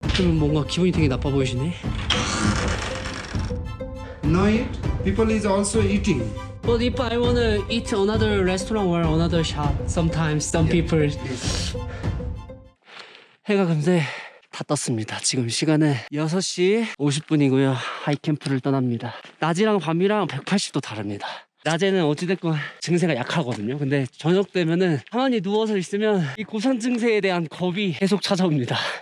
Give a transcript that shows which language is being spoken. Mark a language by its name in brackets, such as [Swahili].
[Korean] 그러면 뭔가 기분이 되게 나빠 보이시네. [English] Now it, people is also eating. But if I wanna eat another restaurant or another shop, sometimes some people. [Korean] 해가 금세 다 떴습니다. 지금 시간은 6시 50분이고요. 하이캠프를 떠납니다. 낮이랑 밤이랑 180도 다릅니다. 낮에는 어찌됐건 증세가 약하거든요. 근데 저녁 되면은 가만히 누워서 있으면 이 고산 증세에 대한 겁이 계속 찾아옵니다.